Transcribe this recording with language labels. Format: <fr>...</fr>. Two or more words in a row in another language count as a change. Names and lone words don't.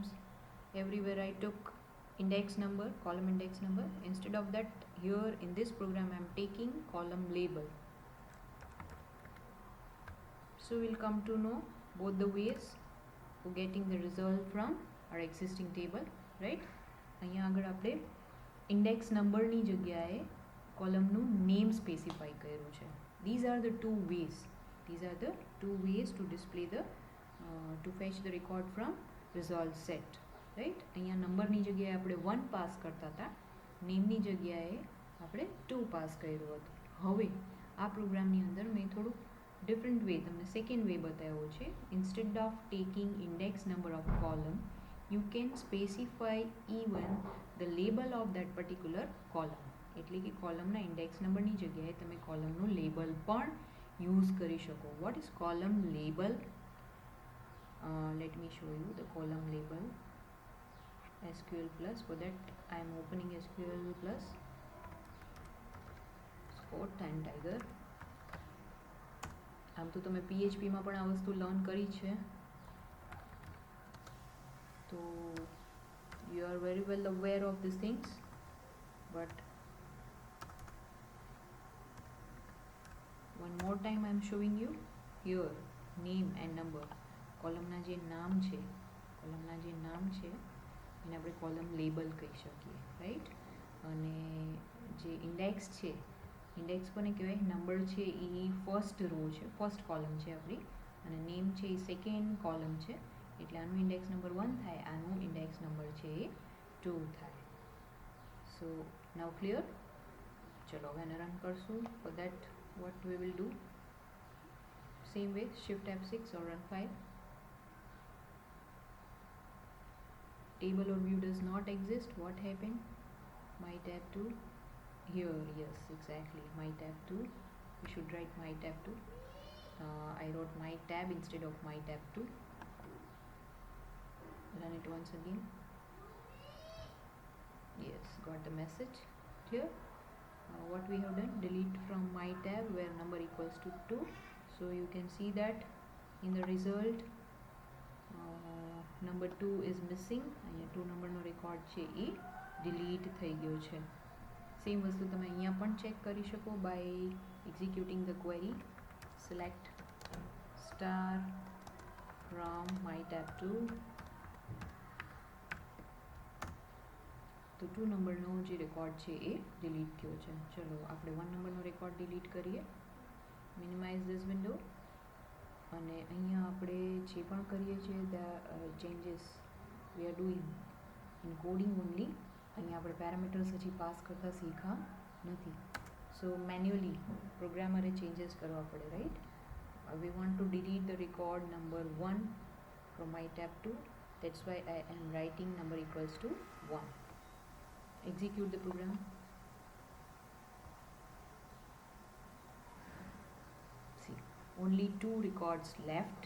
<en>Everywhere I took index number, column index number. Instead of that, here in this program I'm taking column label. So we'll come to know both the ways for getting the result from our existing table, right?</en> <gu>અહીંયા આગળ આપણે</gu> <en>index number</en> <gu>ની જગ્યાએ column નું</gu> <en>name specify</en> <gu>કર્યું છે.</gu> <en>These are the two ways. These are the two ways to display the to fetch the record from result set, right?</en> <gu>અહીંયા number ની જગ્યાએ આપણે 1 પાસ કરતા હતા, name ની જગ્યાએ આપણે 2 પાસ કર્યું હતું. હવે આ પ્રોગ્રામની અંદર મેં થોડું</gu> <en>different way</en> <gu>તમને</gu> <en>second way</en> <gu>બતાવ્યો છે.</gu> <en>Instead of taking index number of column, you can specify even the label of that particular column.</en> <gu>એટલે કે કોલમના ઇન્ડેક્સ નંબરની જગ્યાએ તમે કોલમનું લેબલ પણ યુઝ કરી શકો.</gu> <en>What is column label? Let me show you the column label. SQL plus. For that I am opening SQL plus Scott and Tiger.</en> <gu>આમ તો તમે PHPમાં પણ આ વસ્તુ લર્ન કરી છે, તો</gu> <en>you are very well aware of these things, but one more time I am showing you here name and number.</en> <gu>કોલમના જે નામ છે એને આપણે</gu> <en>column label</en> <gu>કહી શકીએ, રાઈટ? અને જે ઇન્ડેક્સ છે, ઇન્ડેક્સ કોને કહેવાય? નંબર છે એ</gu> <en>first row</en> <gu>છે,</gu> <en>first column</en> <gu>છે આપણી, અને નેમ છે એ</gu> <en>second column</en> <gu>છે, એટલે આનું</gu> <en>index number</en> <gu>1 થાય, આનું</gu> <en>index number</en> <gu>છે એ 2 થાય.</gu> <en>so now clear?</en> <gu>ચલો હવે એને રન કરશું.</gu> <en>for that what we will do, same way, shift F6 or run file. Table or view does not exist. What happened? My tab 2 here, yes, exactly, my tab 2. We should write my tab 2. I wrote my tab instead of my tab 2. Run it once again. Yes, got the message. Clear? What we have done, delete from my tab where number equals to 2. So you can see that in the result number 2 is missing.</en> <gu>અહીંયા 2 નંબરનો રેકોર્ડ છે એ ડિલીટ થઈ ગયો છે. સેમ વસ્તુ તમે અહીંયા પણ ચેક કરી શકો</gu> <en>by executing the query. Select star from my tab 2.</en> <gu>તો 2 નંબરનો જે રેકોર્ડ છે એ ડિલીટ થયો છે. ચલો આપણે 1 નંબરનો રેકોર્ડ ડિલીટ કરીએ.</gu> <en>minimize this window,</en> <gu>અને અહીંયા આપણે જે પણ કરીએ છીએ</gu> <en>the changes we are doing in coding only.</en> <gu>અહીંયા આપણે પેરામીટર્સ હજી પાસ કરતા શીખા નથી,</gu> <en>so manually</en> <gu>પ્રોગ્રામરે ચેન્જીસ કરવા પડે, રાઈટ?</gu> <en>We want to delete the record number 1 from my tab 2. That's why I am writing number equals to 1. Execute the program. See, only 2 records left.</en>